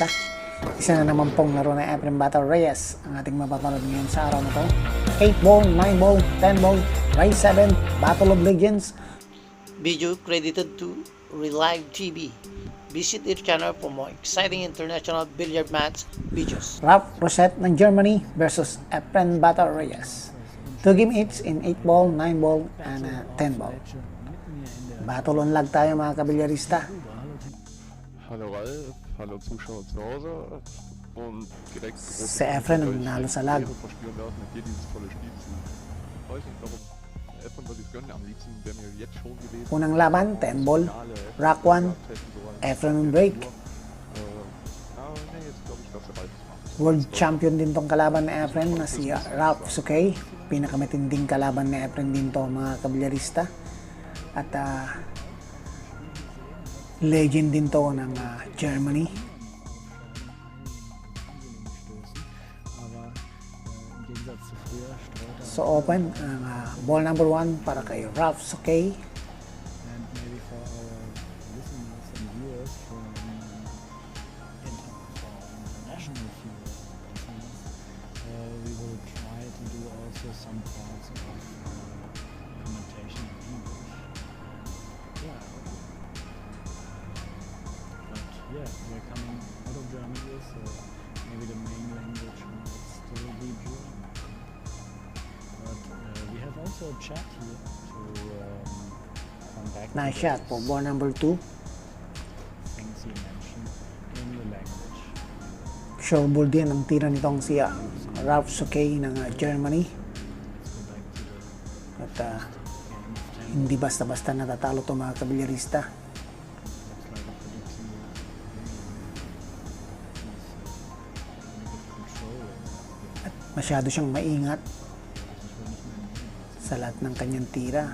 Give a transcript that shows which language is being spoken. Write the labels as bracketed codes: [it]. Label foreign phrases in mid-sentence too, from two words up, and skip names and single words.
[tl] Isa na naman pong laro na Efren Battle Reyes ang ating mapapanood ngayon sa araw na to. [en] 8 ball, 9 ball, 10 ball, Race 7, Battle of Legends. Video credited to Relive TV. Visit their channel for more exciting international billiard match videos. [tl] Ralf Rosette ng Germany versus Efren Battle Reyes. [en] 2 game each in 8 ball, 9 ball, and 10 ball. [tl] Battle on lag tayo mga kabilyarista. [de] Hallo Ralf, hallo Zuschauer zu Hause und direkt [tl] Si Efren ang nanalo sa lag. [de] verspüren darf mit dir dieses tolle Spiel zu. Weiß nicht warum. Efren würde ich gönnen, am liebsten wäre mir jetzt schon gewesen. [tl] Unang laban, 10 ball, Rack 1, Efren [en] on break. [de] Nee, jetzt glaube ich, dass er beides macht. [en] World champion [tl] din tong kalaban ni Efren na si Ralf Suke. Pinakamatinding kalaban ni Efren din to mga kabilyarista. At legend din to ng Germany. So open ang [en] ball number 1 [tl] para kay Ralf Suke. [en] And maybe for our listeners and viewers from international viewers, we will try to do also some parts of commentation in English. Yeah. But yeah, we're coming out of Germany, so maybe the main language might still be German. But we have also a chat here to come back to Nice shot po ball number 2. things he mentioned in the language. Sure ball [tl] din ang tira nitong si Ralf Suke ng Germany. At hindi basta-basta natatalo to mga kabilyarista. At masyado siyang maingat sa lahat ng kanyang tira.